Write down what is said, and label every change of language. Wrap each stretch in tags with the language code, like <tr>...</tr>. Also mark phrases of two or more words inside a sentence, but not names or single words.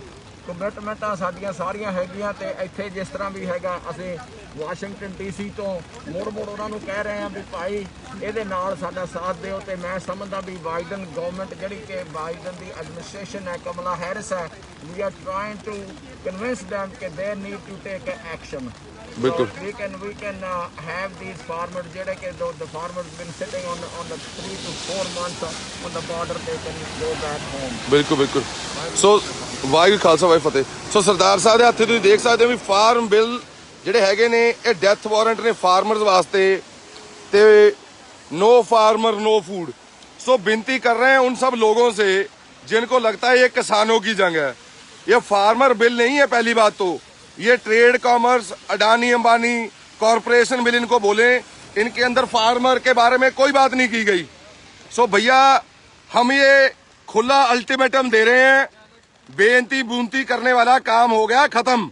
<pa>ਕਮਿਟਮੈਂਟਾਂ ਸਾਡੀਆਂ ਸਾਰੀਆਂ ਹੈਗੀਆਂ ਤੇ ਇੱਥੇ ਜਿਸ ਤਰ੍ਹਾਂ ਵੀ ਹੈਗਾ, ਅਸੀਂ ਵਾਸ਼ਿੰਗਟਨ DC ਤੋਂ ਮੁੜ ਉਹਨਾਂ ਨੂੰ ਕਹਿ ਰਹੇ ਹਾਂ ਵੀ ਭਾਈ ਇਹਦੇ ਨਾਲ ਸਾਡਾ ਸਾਥ ਦਿਓ। ਤੇ ਮੈਂ ਸਮਝਦਾ ਵੀ ਬਾਈਡਨ ਗਵਰਨਮੈਂਟ, ਜਿਹੜੀ ਕਿ ਬਾਈਡਨ ਦੀ ਐਡਮਿਨਿਸਟ੍ਰੇਸ਼ਨ ਹੈ, ਕਮਲਾ ਹੈਰਿਸ ਹੈ,</pa> <en>we are trying to convince them</en> <pa>ਕਿ</pa> <en>they need to take action.</en> <pa>ਬਿਲਕੁਲ।</pa> <en>we can have these farmers,</en> <pa>ਜਿਹੜੇ ਕਿ</pa> <en>the farmers been sitting on the 3 to 4 months on the border, they can go back home.</en> <pa>ਬਿਲਕੁਲ ਬਿਲਕੁਲ। ਸੋ ਵਾਹਿਗੁਰੂ ਖਾਲਸਾ ਵਾਹਿਗੁਰੂ ਫਤਿਹ। ਸੋ ਸਰਦਾਰ ਸਾਹਿਬ ਦੇ ਹੱਥੇ ਤੁਸੀਂ ਦੇਖ ਸਕਦੇ ਹੋ ਵੀ ਫਾਰਮ ਬਿੱਲ ਜਿਹੜੇ ਹੈਗੇ ਨੇ, ਇਹ</pa> <en>death warrant</en> <pa>ਨੇ ਫਾਰਮਰਸ ਵਾਸਤੇ, ਤੇ</pa> <en>no farmer no food.</en> <hi>सो विनती कर रहे हैं उन सब लोगों से जिनको लगता है ये किसानों की जंग है। ये फार्मर बिल नहीं है, पहली बात तो ये</hi> <en>trade commerce,</en> <hi>अडानी अंबानी कॉरपोरेशन बिल इनको बोले, इनके अंदर फार्मर के बारे में कोई बात नहीं की गई। सो भैया हम ये खुला अल्टीमेटम दे रहे हैं, बेनती बूंती करने वाला काम हो गया खत्म।</hi>